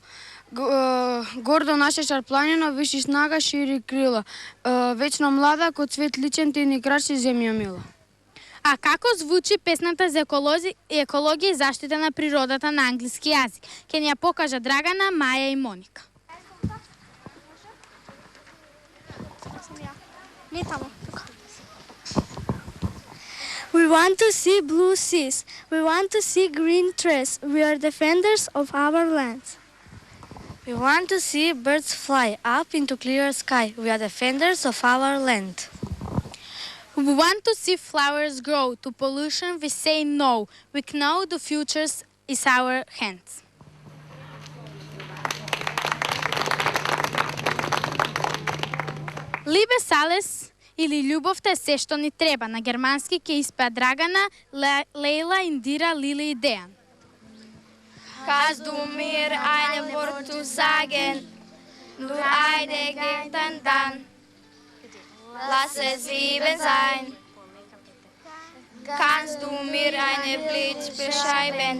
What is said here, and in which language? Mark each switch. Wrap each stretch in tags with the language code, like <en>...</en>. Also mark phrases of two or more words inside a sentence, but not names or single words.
<mk>Гордо наша шар планина, виши снага, шири крила. Вечно млада, ко цвет личен, ти ни краши земја мила. А како звучи песната за екологија и заштита на природата на англиски јазик? Ќе ни ја покажа Драгана, Маја и Моника.</mk> <en>We want to see blue seas. We want to see green trees. We are defenders of our land. We want to see birds fly up into clear sky. We are defenders of our land. We want to see flowers grow. To pollution we say no. We know the future is our hands.</en> <de>Liebe alles</de> <mk>или љубовта е се што ни треба. На германски ќе испеа Драгана, Лейла, Индира, Лили и Дејан.</mk> <de>Hast du mir ein Wort zu sagen? Nur eine Gedanke dann. Lass es Liebe sein. Kannst du mir einen Blitz beschreiben?</de>